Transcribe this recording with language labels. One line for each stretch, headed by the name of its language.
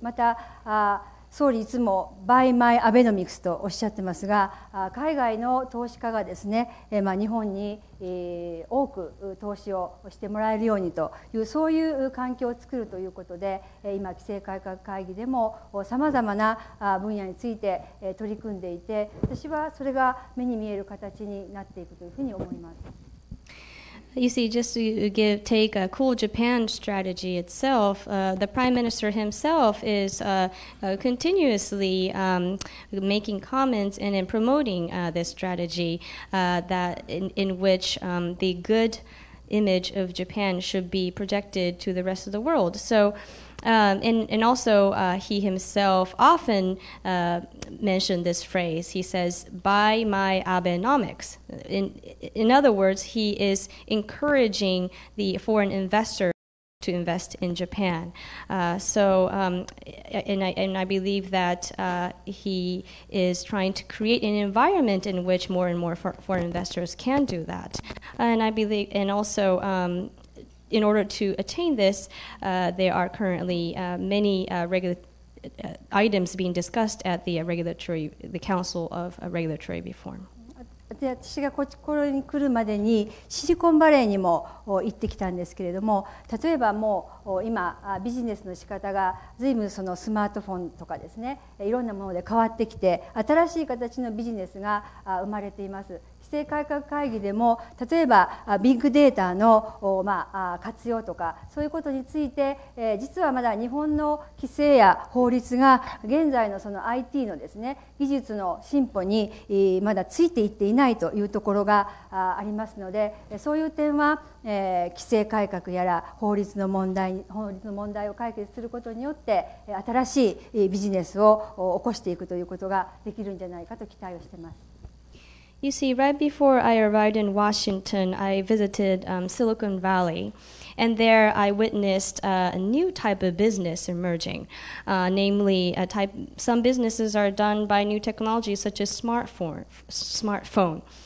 Japanese: また総理いつも
English: Buy My Abenomics
Japanese: とおっしゃってますが、海外の投資家がですね、日本に多く投資をしてもらえるようにという、そういう環境を作るということで、今規制改革会議でもさまざまな分野について取り組んでいて、私はそれが目に見える形になっていくというふうに思います。
English: You see, just to take a Cool Japan strategy itself, the Prime Minister himself is continuously making comments and promoting this strategy that in which the good image of Japan should be projected to the rest of the world. So And also, he himself often mentioned this phrase. He says, "Buy my Abenomics." In other words, he is encouraging the foreign investor to invest in Japan. And I believe that he is trying to create an environment in which more and more foreign investors can do that. And I believe, and also, in order to attain this, there are currently many items being discussed at the Council of Regulatory Reform.
Japanese: で私がここに来るまでにシリコンバレーにも行ってきたんですけれども、例えばもう今ビジネスの仕方が随分そのスマートフォンとかですね、いろんなもので変わってきて新しい形のビジネスが生まれています。規制改革会議でも例えばビッグデータの活用とかそういうことについて、実はまだ日本の規制や法律が現在のその IT のですね技術の進歩にまだついていっていないというところがありますので、そういう点は規制改革やら法律の問題を解決することによって新しいビジネスを起こしていくということができるんじゃないかと期待をしています。
English: You see, right before I arrived in Washington, I visited Silicon Valley, and there I witnessed a new type of business emerging. Namely, some businesses are done by new technologies such as smartphone.